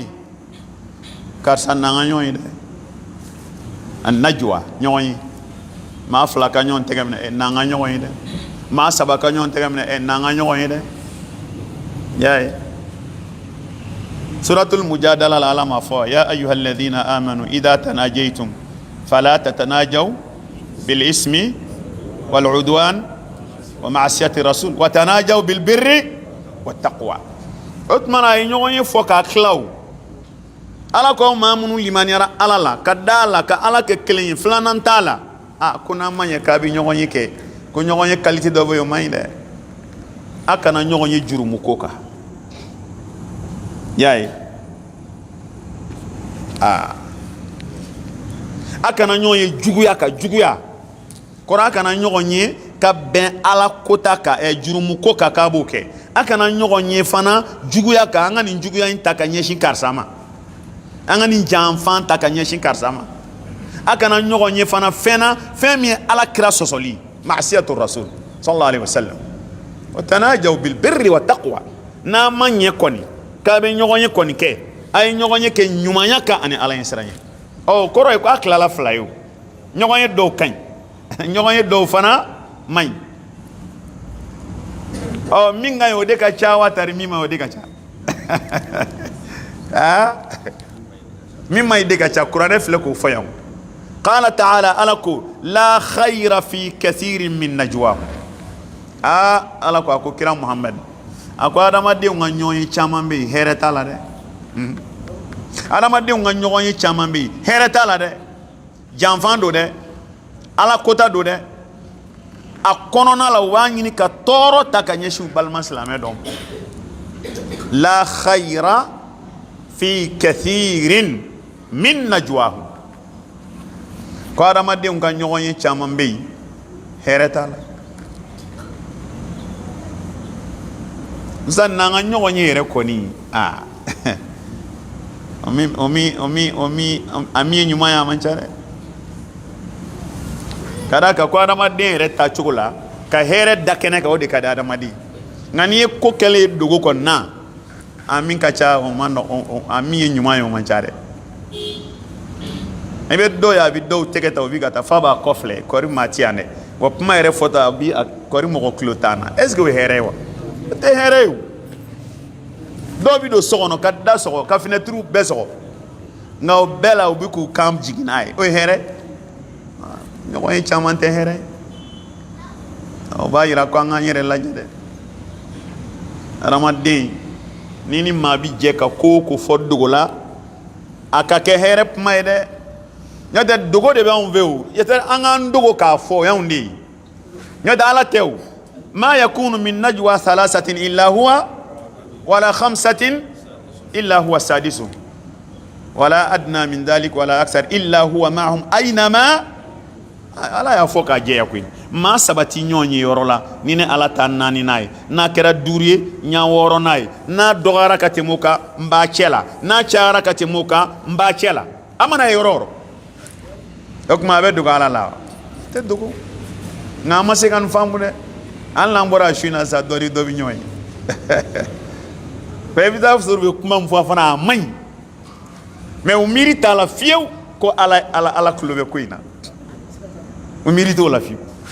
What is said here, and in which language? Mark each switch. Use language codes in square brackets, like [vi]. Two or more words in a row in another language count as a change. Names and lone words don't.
[bm] karisa n'an ka ɲɔgɔn ye dɛ a najwa ɲɔgɔn ye maa fila ka ɲɔgɔn tɛgɛ minɛ n'an ka ɲɔgɔn ye dɛ maa saba ka ɲɔgɔn tɛgɛ minɛ n'an ka ɲɔgɔn ye dɛ y'a ye suratul mujadala la Ala m'a fɔ [ar] يا أيها الذين آمنوا إذا تناجيتم فلا تتناجوا بالإثم وال عدوان ومعصية الرسول وتناجوا بالبر والتقوى [bm] o tumana a ye ɲɔgɔn ye fɔ k'a tilaw Ala ko maa minnu limaniyara Ala la ka da la ka Ala kɛ kelen ye filanan t'a la ko n'an ma ɲɛ k'a bɛ ɲɔgɔn ye kɛ ko ɲɔgɔn ye qualité dɔ bɛ yen o man ɲi dɛ a kana ɲɔgɔn ye jurumu ko kan y'a ye a kana ɲɔgɔn ye juguya ka juguya kɔrɔ a kana ɲɔgɔn ye ka bɛn Ala kota kan jurumu ko kan k'a b'o kɛ a kana ɲɔgɔn ye fana juguya kan an ka nin juguya in ta ka ɲɛsin karisa ma an ka nin janfan ta ka ɲɛsin karisa ma a kana ɲɔgɔn ye fana fɛn na fɛn min ye Ala kira sɔsɔli [ar] معصية الرسول صلى الله عليه وسلم وتناجوا بالبر والتقوى [bm] n'a ma ɲɛ kɔni k'a bɛ ɲɔgɔn ye kɔni kɛ a ye ɲɔgɔn ye kɛ ɲumanya kan ani Ala ɲɛ siran ye kɔrɔ ye ko a tilala fila ye o ɲɔgɔn ye dɔw ka ɲi ɲɔgɔn ye dɔw fana man ɲi min ka ɲi o de ka ca wa tari min ma o de ka ca min ma ɲi de ka ca kuranɛ filɛ k'o fɔ yan [ar] قال تعالى [bm] Ala ko [ar] لا خير في كثير من نجواهم [bm] Ala ko a ko kira Muhammad a ko adamadenw ka ɲɔgɔn ye caman bɛ yen hɛrɛ t'a la dɛ adamadenw ka ɲɔgɔn ye caman bɛ yen hɛrɛ t'a la dɛ janfan don dɛ Ala kota don dɛ a kɔnɔna la u b'a ɲini ka tɔɔrɔ ta ka ɲɛsin u balima silamɛ dɔn [ar] لا خير في كثير من نجواهم [bm] ko adamadenw ka ɲɔgɔn ye caman bɛ yen hɛrɛ t'a la nsan nanga ɲɔgɔn ye yɛrɛ kɔni ami ye ɲuman ye a man ca dɛ ka da kan ko adamaden yɛrɛ ta cogo la ka hɛrɛ da kɛnɛ kan o de ka di adamaden nka n'i ye ko kɛlen ye dogo kɔni na a min ka ca o man nɔgɔn a min ye ɲuman ye o man ca dɛ i bɛ dɔw ye a bɛ dɔw tɛgɛ ta o bɛ ka taa f'a b'a kɔfilɛ kɔri maa ti yan dɛ wa kuma yɛrɛ fɔta a bi kɔri mɔgɔ kilo tan na [fr] est ce que [bm] o ye hɛrɛ ye wa o tɛ hɛrɛ ye o dɔw bɛ don so kɔnɔ ka da sɔgɔ ka fenɛtiriw bɛɛ sɔgɔ nka o bɛɛ la u bɛ k'u kan jigin n'a ye o ye hɛrɛ ɲɔgɔn ye caman tɛ hɛrɛ ye o b'a yira ko an k'an yɛrɛ lajɛ dɛ adamaden ni ni maa bɛ jɛ ka ko o ko fɔ dogo la a ka kɛ hɛrɛ kuma ye dɛ n'o tɛ dogo de b'anw fɛ o yɛtɛ an k'an dogo k'a fɔ o y'anw de ye n'o tɛ ala tɛ o [ar] ما يكون من نجوى ثلاثة إلا هو ولا خمسة إلا هو سادسهم ولا أدنى من ذلك ولا أكثر إلا هو معهم أينما [bm] ala y'a fɔ k'a jɛya koyi maa sabati ɲɔgɔn ye yɔrɔ la ni ne ala ta naani n'a ye n'a kɛra duuru ye ɲa wɔɔrɔ n'a ye n'a dɔgɔyara ka tɛmɛ o kan n b'a cɛ la n'a cayara ka tɛmɛ o kan n b'a cɛ la a mana ye yɔrɔ o yɔrɔ o tuma a bɛ dogo ala la tɛ dogo nka an ma se ka nin faamu dɛ hali n'an bɔra a su in na sa dɔ bɛ ɲɔgɔn ye i bɛ taa sɔrɔ u bɛ kuma min fɔ fana a man ɲi mɛ u miiri t'a la fiyewu ko ala tulo bɛ ko in na u miiri t'o la fiyewu